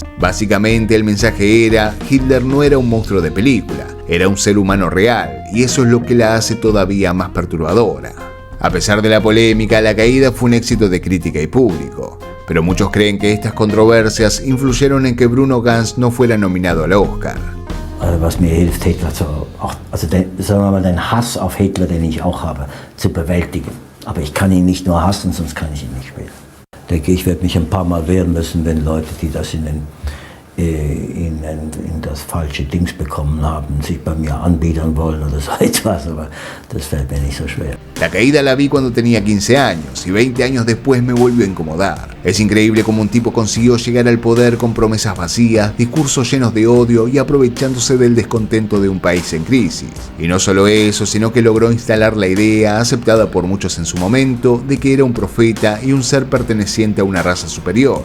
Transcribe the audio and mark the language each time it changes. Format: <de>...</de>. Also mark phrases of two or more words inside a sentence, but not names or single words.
<es>Básicamente, el mensaje era: Hitler no era un monstruo de película, era un ser humano real, y eso es lo que la hace todavía más perturbadora. A pesar de la polémica, La Caída fue un éxito de crítica y público, pero muchos creen que estas controversias influyeron en que Bruno Ganz no fuera nominado al Oscar.</es> <de>Was mir hilft, Hitler sagen wir mal, den Hass auf Hitler, den ich auch habe, zu bewältigen. Aber ich kann ihn nicht nur hassen, sonst kann ich ihn nicht spielen. Ich denke, ich werde mich ein paar Mal wehren müssen, wenn Leute, die das in das falsche Dings bekommen haben, sich bei mir anbiedern wollen oder so etwas, aber das fällt mir nicht so schwer.</de> <es>La Caída la vi cuando tenía 15 años y 20 años después me volvió a incomodar. Es increíble cómo un tipo consiguió llegar al poder con promesas vacías, discursos llenos de odio y aprovechándose del descontento de un país en crisis. Y no solo eso, sino que logró instalar la idea, aceptada por muchos en su momento, de que era un profeta y un ser perteneciente a una raza superior.</es>